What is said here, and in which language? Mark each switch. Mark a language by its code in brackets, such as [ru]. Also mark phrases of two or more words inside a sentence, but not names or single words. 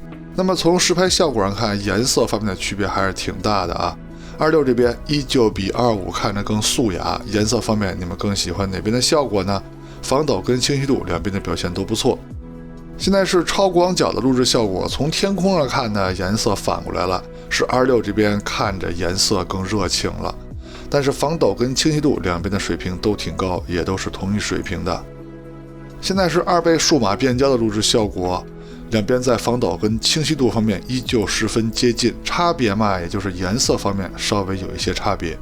[zh] 那麼從實拍效果上看，顏色方面的區別還是挺大的啊。26這邊依舊比25看着更素雅，顏色方面你們更喜歡哪邊的效果呢？防抖跟清晰度兩邊的表現都不錯。現在是超廣角的錄製效果，從天空上看呢，顏色反過來了，是26這邊看着顏色更熱情了。但是防抖跟清晰度兩邊的水平都挺高，也都是同一水平的。现在是2倍數碼變焦的錄製效果， 兩邊在防抖跟清晰度方面依舊十分接近，差別嘛，也就是顏色方面稍微有一些差別。